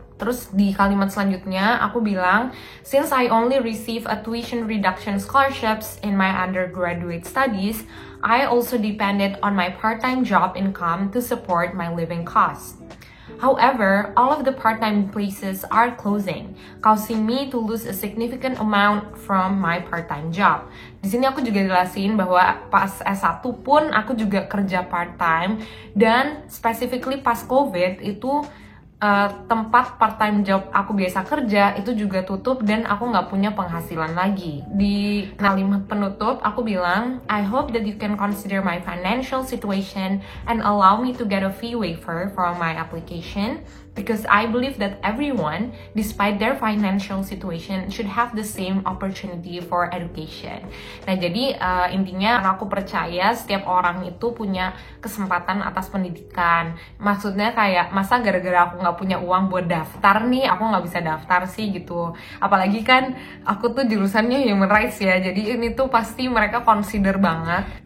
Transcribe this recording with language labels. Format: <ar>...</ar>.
<id>Terus di kalimat selanjutnya aku bilang,</id> <en>since I only receive a tuition reduction scholarships in my undergraduate studies, I also depended on my part-time job income to support my living costs. However, all of the part-time places are closing, causing me to lose a significant amount from my part-time job.</en> <id>Di sini aku juga jelasin bahwa pas S1 pun aku juga kerja part-time, dan specifically pas COVID itu tempat part-time job aku biasa kerja itu juga tutup dan aku nggak punya penghasilan lagi. Di kalimat penutup aku bilang,</id> <en>I hope that you can consider my financial situation and allow me to get a fee waiver for my application. Because I believe that everyone, despite their financial situation, should have the same opportunity for education.</en> <id>Nah, jadi intinya aku percaya setiap orang itu punya kesempatan atas pendidikan. Maksudnya kayak, masa gara-gara aku nggak punya uang buat daftar nih, aku nggak bisa daftar sih gitu. Apalagi kan aku tuh jurusannya</id> <en>human rights</en> <id>ya, jadi ini tuh pasti mereka consider banget.</id>